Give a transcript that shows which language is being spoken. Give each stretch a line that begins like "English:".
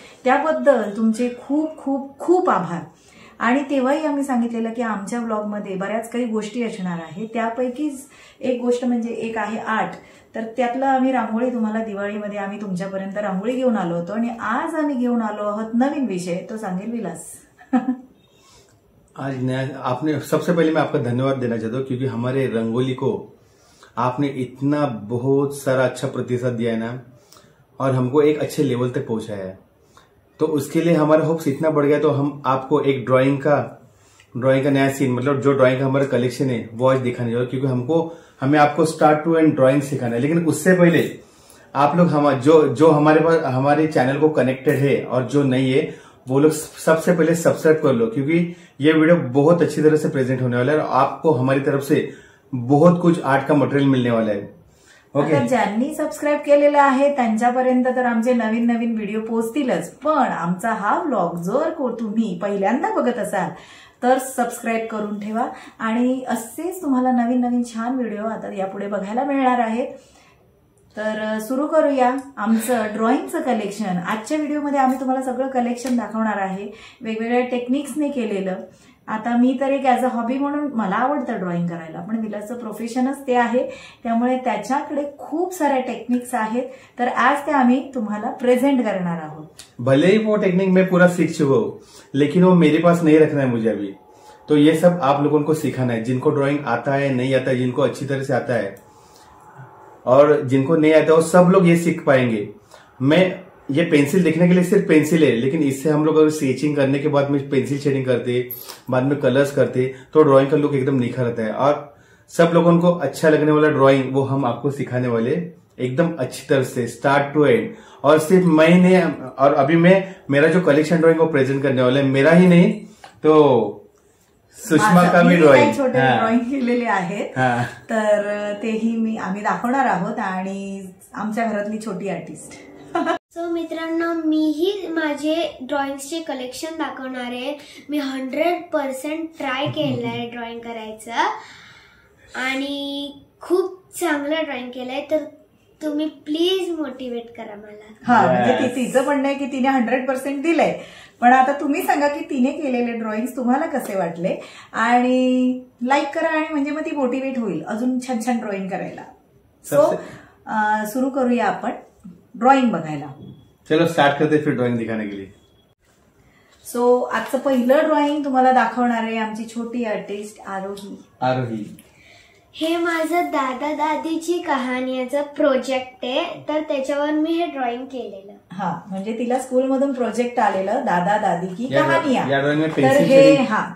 Marathi: त्याबद्दल तुमचे खूप खूप खूप आभार. आणि तेव्हाही आम्ही सांगितलेलं की आमच्या ब्लॉगमध्ये बऱ्याच काही गोष्टी असणार आहेत. त्यापैकीच एक गोष्ट म्हणजे एक आहे आर्ट. तर त्यातलं आम्ही रांगोळी तुम्हाला दिवाळीमध्ये आम्ही तुमच्यापर्यंत रांगोळी घेऊन आलो होतो. आणि आज आम्ही घेऊन आलो आहोत नवीन विषय, तो सांगेल विलास.
Hindi: आज आपने सबसे पहले मैं आपका धन्यवाद देना चाहता हूँ, क्योंकि हमारे रंगोली को आपने इतना बहुत सारा अच्छा प्रतिसाद दिया है ना, और हमको एक अच्छे लेवल तक पहुंचाया है. तो उसके लिए हमारा होप्स इतना बढ़ गया. तो हम आपको एक ड्राइंग का नया सीन, मतलब जो ड्राइंग का हमारा कलेक्शन है वो आज दिखाने जा, क्योंकि हमें आपको
English: start to end
Hindi: ड्राइंग सिखाना है. लेकिन उससे पहले आप लोग जो हमारे पास हमारे चैनल को कनेक्टेड है और जो नहीं है वो लोग सबसे पहले सब्सक्राइब कर लो, क्योंकि ये वीडियो बहुत अच्छी तरह से प्रेजेंट होने वाला है और आपको हमारी तरफ से बहुत कुछ आर्ट का मटेरियल मिलने वाला है.
English: Okay.
Marathi: ज्यांनी सबस्क्राईब केलेलं आहे त्यांच्यापर्यंत तर आमचे नवीन नवीन व्हिडिओ पोहोचतीलच. पण आमचा हा व्लॉग जर तुम्ही पहिल्यांदा बघत असाल तर सबस्क्राईब करून ठेवा. आणि असेच तुम्हाला नवीन नवीन छान व्हिडिओ आता यापुढे बघायला मिळणार आहेत. तर सुरू करूया आमचं ड्रॉइंगचं कलेक्शन. आजच्या व्हिडिओमध्ये आम्ही तुम्हाला सगळं कलेक्शन दाखवणार आहे, वेगवेगळ्या टेक्निक्सने केलेलं. आता मी तर एक
English: as a hobby
Marathi: म्हणून मला आवडतं ड्रॉइंग करायला, पण विलासचं प्रोफेशनच ते आहे, त्यामुळे त्याच्याकडे खूप साऱ्या टेक्निक्स आहेत. तर आज ते आम्ही तुम्हाला प्रेझेंट करणार आहोत.
Hindi: भले ही वो टेक्निक मैं पूरा सीख चुका हूँ, लेकिन वो मेरे पास नहीं रखना है मुझे अभी. तो ये सब आप लोगों को सिखाना है, जिनको ड्राइंग आता है नहीं आता है, जिनको अच्छी तरह से आता है और जिनको नहीं आता, वो सब लोग ये सीख पाएंगे. मैं ये पेंसिल देखने के लिए सिर्फ पेंसिल है, लेकिन इससे हम लोग अगर स्केचिंग करने के बाद में पेंसिल शेडिंग करते, बाद में कलर्स करते, तो ड्राइंग का लुक एकदम निखर आता है. और सब लोगों को अच्छा लगने वाला ड्राइंग वो हम आपको सिखाने वाले एकदम अच्छी तरह से
English: Start to end.
Hindi: और सिर्फ मैंने और अभी मैं मेरा जो कलेक्शन ड्राइंग वो प्रेजेंट करने वाला है, मेरा ही नहीं तो सुषमा का भी ड्रॉइंग,
Marathi: छोटे ड्रॉइंग केलेले आहेत. तर तेही आम्ही दाखवणार आहोत आणि आमच्या घरातली छोटी आर्टिस्ट. सो मित्रांनो, मीही माझे ड्रॉइंग्सचे कलेक्शन दाखवणार आहे. मी 100% ट्राय केलं आहे ड्रॉइंग करायचं आणि खूप चांगलं ड्रॉइंग केलंय. तर तुम्ही प्लीज मोटिवेट करा मला. हा, म्हणजे तिचं म्हणणं आहे की तिने 100% दिलंय. पण आता तुम्ही सांगा की तिने केलेले ड्रॉइंग्स तुम्हाला कसे वाटले, आणि लाईक करा, आणि म्हणजे मग ती मोटिवेट होईल अजून छान छान ड्रॉइंग करायला. सो सुरू करूया आपण ड्रॉइंग बघायला.
Hindi: चलो स्टार्ट करते फिर ड्रॉइंग दिखाने के लिए.
Marathi: सो आजचं पहिलं ड्रॉइंग तुम्हाला दाखवणार आहे आमची छोटी आर्टिस्ट आरोही. हे माझं दादा दादीची कहाणीचं प्रोजेक्ट आहे, तर त्याच्यावर मी हे ड्रॉइंग केलेलं. हा, म्हणजे तिला स्कूलमधून प्रोजेक्ट आलेलं
Hindi: दादा दादी की कहानिया.